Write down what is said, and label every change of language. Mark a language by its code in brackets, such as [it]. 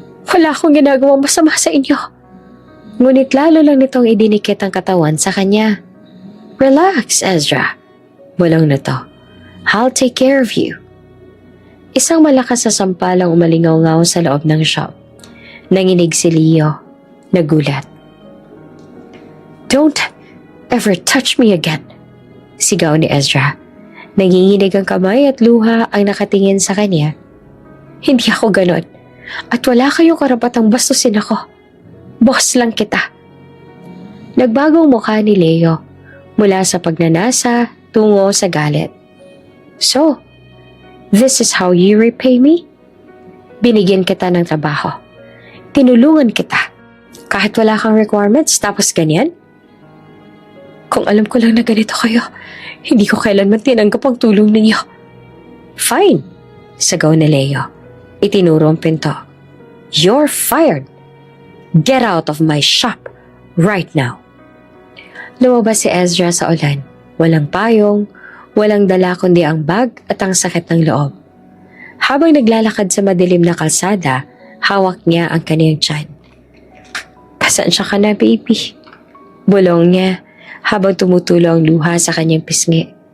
[tl] Wala akong ginagawang masama sa inyo. Ngunit lalo lang nitong idinikit ang katawan sa kanya. [en] Relax, Ezra. [tl] Bulong na to. [en] I'll take care of you. [tl] Isang malakas na sampalang umalingaw-ngaw sa loob ng shop. Nanginig si Leo. Nagulat. [en] Don't ever touch me again. [tl] Sigaw ni Ezra. Nanginginig ang kamay at luha ang nakatingin sa kanya. Hindi ako ganon. At wala kayong karapatang bastusin ako. Boss lang kita. Nagbagong mukha ni Leo mula sa pagnanasa tungo sa galit. [en] So, this is how you repay me? [tl] Binigyan kita ng trabaho. Tinulungan kita. Kahit wala kang requirements tapos ganyan? Kung alam ko lang na ganito kayo, hindi ko kailanman tinanggap ang tulong ninyo. [en] Fine, [tl] sagaw ni Leo. Itinuro ang pinto. [en] You're fired. Get out of my shop right now. [tl] Lumabas si Ezra sa ulan. Walang payong, walang dala kundi ang bag at ang sakit ng loob. Habang naglalakad sa madilim na kalsada, hawak niya ang kaniyang tiyan. Pasensya ka na, baby. Bulong niya habang tumutulo ang luha sa kanyang pisngi.